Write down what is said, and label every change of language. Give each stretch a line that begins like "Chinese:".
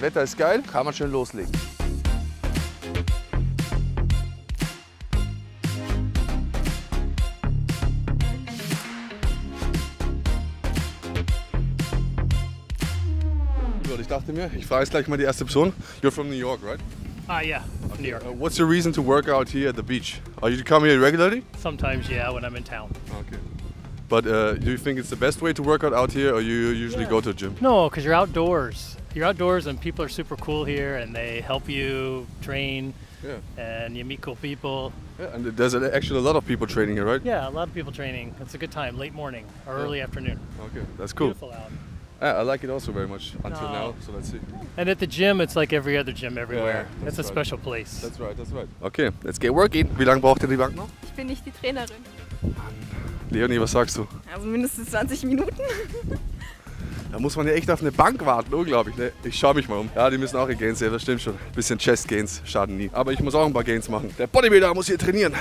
German: Wetter ist geil, kann man schön loslegen. Ich dachte mir, ich frage jetzt gleich mal die erste Person.
English: You're from New York, right? Yeah, from New York. What's your reason to work out here at the beach? Are you come here regularly? Sometimes, yeah, when I'm in town. Okay. But do you think it's the best way to work out here, or you usually go to a gym? No, because you're outdoors. You're outdoors and people are super cool here and they help you train and you meet cool people. Yeah, and there's actually a lot of people training here, right? Yeah, a lot of people training. It's a good time, late morning or early afternoon. Okay, that's cool. Beautiful out. I like it also very much until now, so let's see. And at the gym, it's like every other gym everywhere. Yeah, it's a special place. That's right, that's right. Okay, let's get working.
German: Wie lange braucht ihr die Bank noch? Ich bin nicht die Trainerin. Leonie, was sagst du? Also mindestens 20 Minuten. Da muss man ja echt auf eine Bank warten, unglaublich. Ne? Ich schaue mich mal um. Ja, die müssen auch ihr Gains sehen, das stimmt schon. Ein bisschen Chest Gains schaden nie. Aber ich muss auch ein paar Gains machen. Der Bodybuilder muss hier trainieren.